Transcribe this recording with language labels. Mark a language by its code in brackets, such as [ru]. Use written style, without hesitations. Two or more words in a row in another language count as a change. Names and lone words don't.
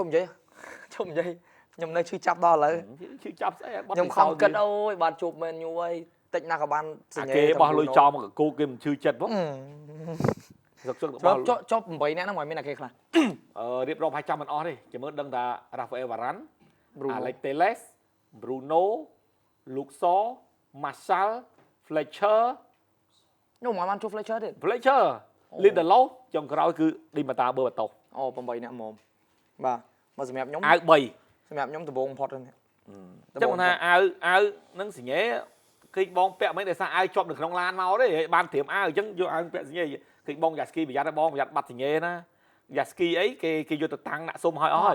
[km] ជុំនិយាយខ្ញុំនៅឈឺចាប់ដល់ឥឡូវ ឈឺចាប់ស្អី ខ្ញុំខំគិតអូយបានជួប Man U ហើយតិចណាស់ក៏បាន សញ្ញាគេបោះលុយចោលមកកគោគេមិនឈឺចិត្តផង ចប់8នាក់ហ្នឹងមិនមានអាគេខ្លះ រៀបរាប់ឲ្យចាំមិនអស់ទេចាំមើលដឹងថា Rafael Varane Alex Telles Bruno Luke Shaw Martial Fletcher ខ្ញុំមិនបានជួប Fletcher ទេ Fletcher Lindelof ចុងក្រោយគឺ Di Matteo Berbatov អូ8នាក់ហ្មងបាទមកសម្រាប់ខ្ញុំ អាវ3 សម្រាប់ខ្ញុំដំបូងបំផុតហ្នឹង ចឹងថាអាវហ្នឹងសញ្ញាឃើញបងពាក់មិនដោយសារអាវជាប់នៅក្នុងឡានមកទេបានត្រៀមអាវអញ្ចឹងយកអាវពាក់សញ្ញាឃើញបងយ៉ាស្គីប្រយ័ត្នឲ្យបងប្រយ័ត្នបាត់សញ្ញាណា Yaski អីគេយកទៅតាំងដាក់សុំឲ្យអស់